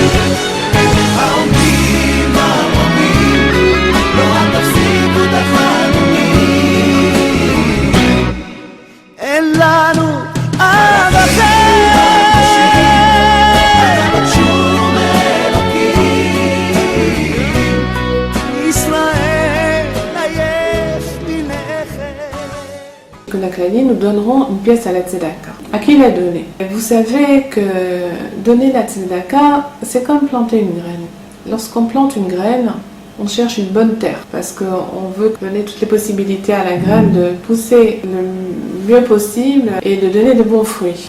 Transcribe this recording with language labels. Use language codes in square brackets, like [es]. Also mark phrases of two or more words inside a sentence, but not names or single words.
[he] העומדים במרומים לא אל תפסיקו את החנונים, אין לנו אב אחר. בקשו מאלוקים, ישראל עייף מלכת. [fr] Que la Crédit, nous donnerons une pièce à la tzedaka. À qui la donner? Vous savez que donner la tzedaka, c'est comme planter une graine. Lorsqu'on plante une graine, on cherche une bonne terre parce qu'on veut donner toutes les possibilités à la graine de pousser le mieux possible et de donner de bons fruits.